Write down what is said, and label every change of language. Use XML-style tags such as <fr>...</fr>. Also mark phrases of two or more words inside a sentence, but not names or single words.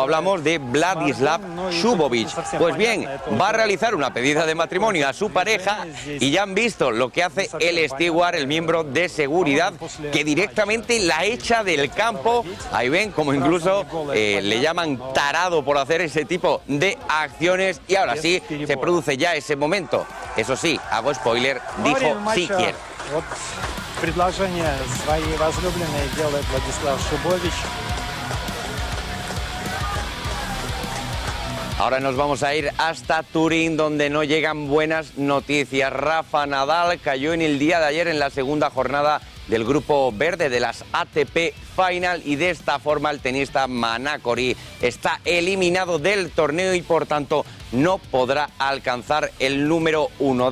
<es>Hablamos de Vladislav Shubovic. Pues bien, va a realizar una pedida de matrimonio a su pareja y ya han visto lo que hace el steward, el miembro de seguridad, que directamente la echa del campo. Ahí ven como incluso le llaman tarado por hacer ese tipo de acciones. Y ahora sí, se produce ya ese momento. Eso sí, hago spoiler, dijo sí quiero.</es> <ru>Вот предложение своей возлюбленной делает Владислав Шубович.</ru> <es>Ahora nos vamos a ir hasta Turín, donde no llegan buenas noticias. Rafa Nadal cayó en el día de ayer en la segunda jornada del Grupo Verde de las ATP Final y de esta forma el tenista Manacori está eliminado del torneo y por tanto no podrá alcanzar el número 1.</es>